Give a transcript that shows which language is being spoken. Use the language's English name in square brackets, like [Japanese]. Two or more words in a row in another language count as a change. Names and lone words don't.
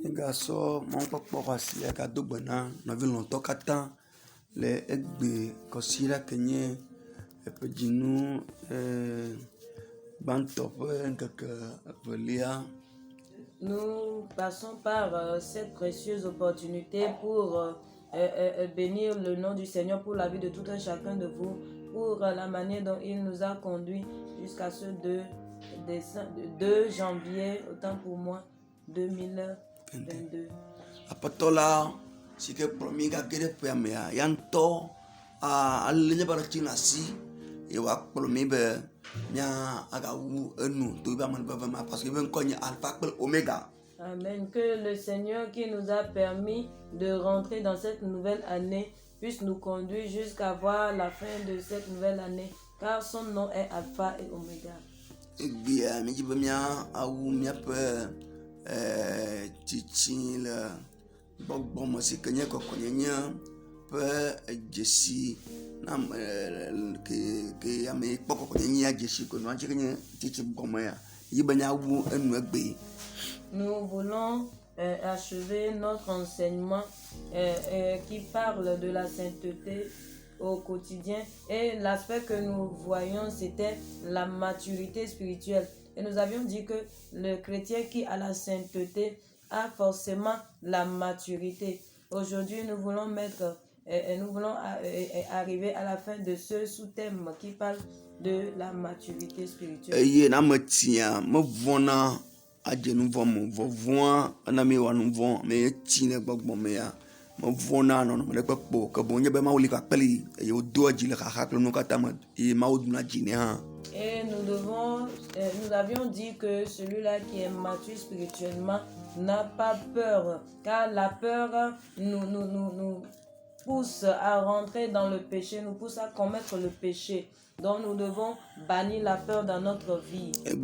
[Ewe] Gasɔ mɔkpɔkpɔ asi gado gbena nɔvi lɔtɔ katã le egbe kɔsi ɖake nye eƒedzinu gbãtɔ ƒe ŋkeke evelia. [French] Nous passons par cette précieuse opportunité pour bénir le nom du Seigneur pour la vie de tout un chacun de vous, pour la manière dont il nous a conduits jusqu'à ce 2 janvier, autant pour moi, 2022. [Ewe] Apɔtɔ la si ke kplɔ mi gage ɖe ƒea mea ya ŋutɔ alé míaƒe ɖeti na asi ye wòakplɔ mi be mía agawu enu to yiƒe amenuveve ma [French] parce que [Ewe] yiƒe ŋkɔ nye alpha kple omega. Amen. [French] Que le Seigneur qui nous a permis de rentrer dans cette nouvelle année puisse nous conduire jusqu'à voir la fin de cette nouvelle année, car son nom est Alpha et Omega. [Ewe] Egbea mi dzi be mía awu míaƒe tsitsi le gbɔgbɔ me si ke nye kɔkɔnyenye ƒe dzesi na ke ame kpɔ kɔkɔnyenyea dzesi ko nua tsi nye tsitsi gɔmea yi be mía wu enu egbe. [French] Nous voulons achever notre enseignement qui parle de la sainteté au quotidien, et l'aspect que nous voyons c'était la maturité spirituelle, et nous avions dit que le chrétien qui a la sainteté a forcément la maturité. Aujourd'hui nous voulons arriver à la fin de ce sous-thème qui parle de la maturité spirituelle. [Ewe] Eye na me tia me vɔna adze nu vɔ me vɔvɔa ena mi wɔ nu vɔ me etsi ne gbɔgbɔ mea me vɔna nɔnɔme ɖe kpekpo ke boŋ nye be Mawu li kakpeli eye wodo edzi le xaxa kple nu katã me eye Mawu duna dzi nɛ hã. [French] Et nous avions dit que celui-là qui est mature spirituellement n'a pas peur, car la peur nous pousse à rentrer dans le péché, nous pousse à commettre le péché. Donc nous devons bannir la peur dans notre vie.